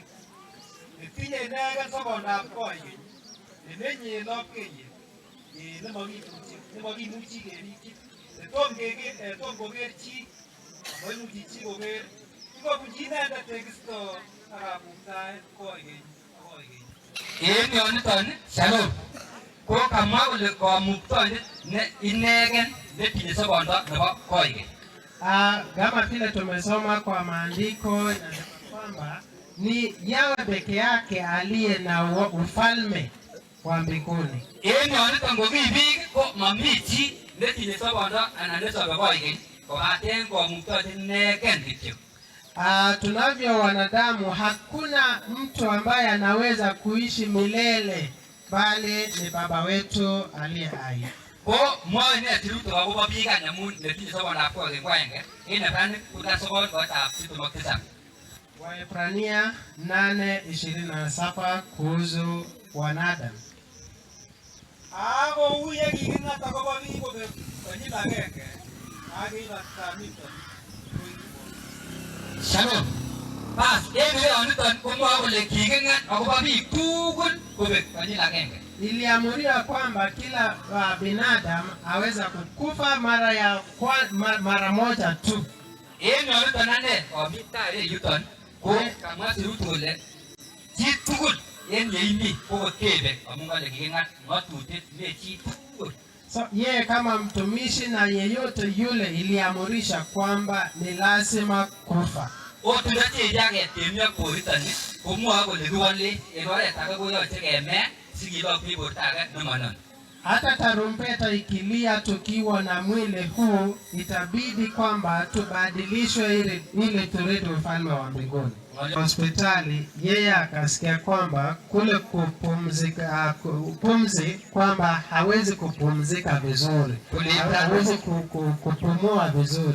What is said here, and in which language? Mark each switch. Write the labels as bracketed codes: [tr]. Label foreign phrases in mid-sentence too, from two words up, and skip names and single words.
[kln] Netinye inegen sobondab koigeny, nemenye en lapkeiyet nemakimuchi kerikyi, netom koker chi amaimuchi chi koker, ikobunchi inendet tekisto ak kamuktaet koigeny. En yoniton Shalom ko kamwa kole kamuktoindet ne inegen netinye sobondo nebo koigeny. [sw] Kama vile tumesoma kwa maandiko inasema kwamba ni Yawe peke yake aliye na ufalme wa mbinguni. [kln] En yoniton ko biik ko mami chi netinye sobondo anan nesobe koigeny kobaten kamuktoindet inegen kityo. [sw] Tunavyo wanadamu, hakuna mtu ambaye anaweza kuishi milele bali ni Baba wetu aliye hai. [kln] Ko mwoe ne tirutik akobo biik any amun netinye sobondab koigeny ko agenge en Ebranic kuta sokol kotab 27. [sw] Waebrania 8:27 kuhusu wanadamu. [kln] Ako uye kikinat akobo biik kobek konyil agenge akibata niton. Shalom. Bas, en yoniton komwoe kole kiking'at akobo biik tugul kobek konyil agenge. [sw] Iliamuriwa kwamba kila binadamu aweza kukufa mara moja tu. [kln] En yoniton ane amitare yuton ko kamwa sirutik kole chi tugul en yeimi kokotebe amun kale kiking'at ng'atutiet ne chi tugul. [sw] So yeye kama mtumishi na yeyote yule iliamurisha kwamba ni lazima kufa. [kln] Otudache yake temia koritani komwoe kole kiwole en oret age koyoche keme sikilok biik borto age nemanon. [sw] Hata tarumbeta ikilia tukiwa na mwili huu itabidi kwamba tubadilishwe ili turudi ufalme wa mbinguni. Hospitali yeye akasikia kwamba kule kupumzika pumzi kwamba hawezi kupumzika vizuri, hawezi kupumua vizuri.